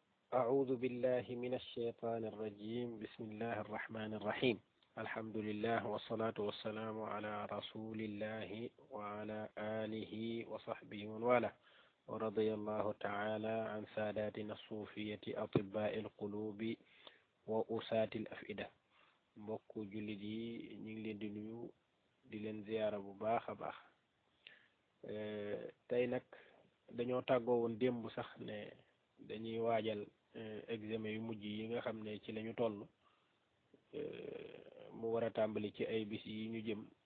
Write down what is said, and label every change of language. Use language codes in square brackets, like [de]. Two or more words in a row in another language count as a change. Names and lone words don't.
[ar] أعوذ بالله من الشيطان الرجيم بسم الله الرحمن الرحيم الحمد لله والصلاة والسلام على رسول الله وعلى آله وصحبه ومن والاه ورضي الله تعالى عن ساداتنا الصوفية أطباء القلوب وأساة الأفئدة [wo] mbokku jullit yi ñu ngi leen di nuyu di leen ziyaara bu baax a baax tey nag dañoo tàggoo woon démb sax ne dañuy waajal examen yu mujj yi nga xam ne ci lañu toll mu war a tàmbali ci ay bis yi ñu jëm